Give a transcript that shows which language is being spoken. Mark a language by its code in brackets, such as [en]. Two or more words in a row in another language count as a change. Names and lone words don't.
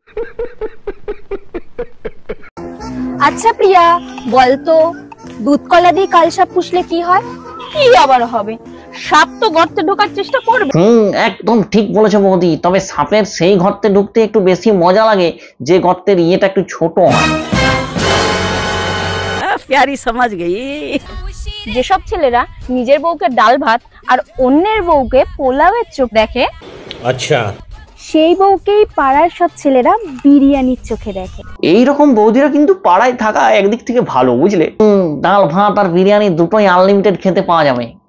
[bn] আচ্ছা প্রিয়া, বলতো দুধ কলা দিয়ে কালসাপ পুষলে কি হয়? কি আবার হবে? সাপ তো গর্তে ঢোকার চেষ্টা করবে। একদম ঠিক বলেছো বৌদি, তবে সাপের সেই গর্তে ঢুকতে একটু বেশি মজা লাগে যে গর্তের ইয়েটা একটু ছোট হয়। [hi] प्यारी समझ गई। [bn] যেসব ছেলেরা নিজের বউকে ডাল ভাত আর অন্যের বউকে পোলাওয়ের চোখ দেখে, [hi] अच्छा, [bn] সেই বউকেই পাড়ার সব ছেলেরা বিরিয়ানির চোখে দেখে। এইরকম বৌদিরা কিন্তু পাড়ায় থাকা একদিক থেকে ভালো, বুঝলে? ডাল ভাত আর বিরিয়ানি দুটোই আনলিমিটেড খেতে পাওয়া যাবে।